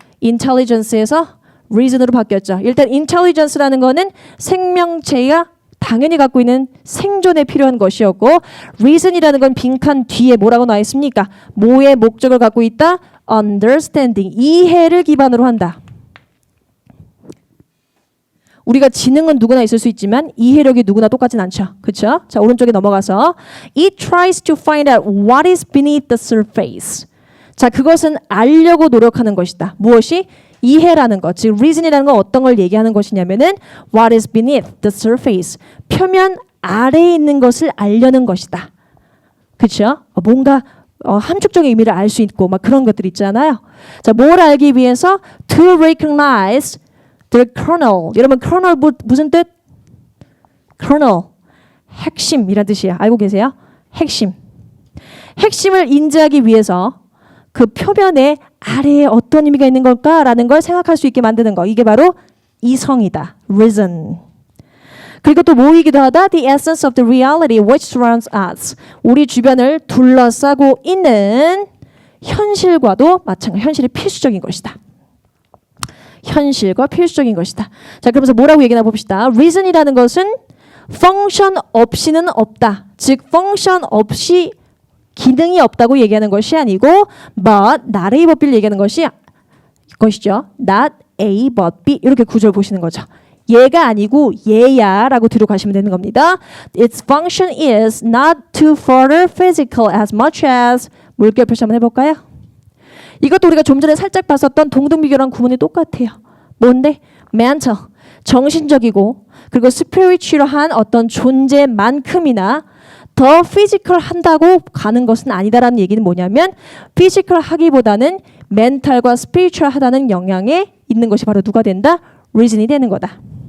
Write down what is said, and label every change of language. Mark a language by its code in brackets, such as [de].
[ko] intelligence에서 reason으로 바뀌었죠. 일단 intelligence라는 거는 생명체가 당연히 갖고 있는 생존에 필요한 것이었고 reason이라는 건 빈칸 뒤에 뭐라고 나와 있습니까? 뭐의 목적을 갖고 있다? understanding, 이해를 기반으로 한다. 우리가 지능은 누구나 있을 수 있지만 이해력이 누구나 똑같진 않죠. 그렇죠? 자, 오른쪽에 넘어가서 [en] It tries to find out what is beneath the surface. [ko] 자, 그것은 알려고 노력하는 것이다. 무엇이? 이해라는 것, 즉 reason이라는 건 어떤 걸 얘기하는 것이냐면은 [en] what is beneath the surface. [ko] 표면 아래에 있는 것을 알려는 것이다. 그렇죠? 뭔가 함축적인 의미를 알 수 있고 막 그런 것들 있잖아요. 자, 뭘 알기 위해서 [en] to recognize the kernel. [ko] 여러분 kernel 무슨 뜻? kernel, 핵심이란 뜻이야. 알고 계세요? 핵심. 핵심을 인지하기 위해서 그 표면에 아래에 어떤 의미가 있는 걸까라는 걸 생각할 수 있게 만드는 거. 이게 바로 이성이다. reason. 그리고 또 뭐이기도 하다. [en] The essence of the reality which surrounds us. [ko] 우리 주변을 둘러싸고 있는 현실과도 마찬가지. 현실이 필수적인 것이다. 현실과 필수적인 것이다. 자, 그러면서 뭐라고 얘기나 봅시다. reason이라는 것은 function 없이는 없다. 즉 function 없이 기능이 없다고 얘기하는 것이 아니고 but not A but B를 얘기하는 것이죠. [en] not A but B [ko] 이렇게 구절 보시는 거죠. 얘가 아니고 얘야 라고 뒤로 가시면 되는 겁니다. [en] Its function is not to further physical as much as [ko] 물결 표시 한번 해볼까요? 이것도 우리가 좀 전에 살짝 봤었던 동등비교랑 구문이 똑같아요. 뭔데? mental, 정신적이고 그리고 spiritual한 어떤 존재만큼이나 더 피지컬 한다고 가는 것은 아니다라는 얘기는 뭐냐면 피지컬 하기보다는 멘탈과 스피리추얼 하다는 영향에 있는 것이 바로 누가 된다? reason이 되는 거다.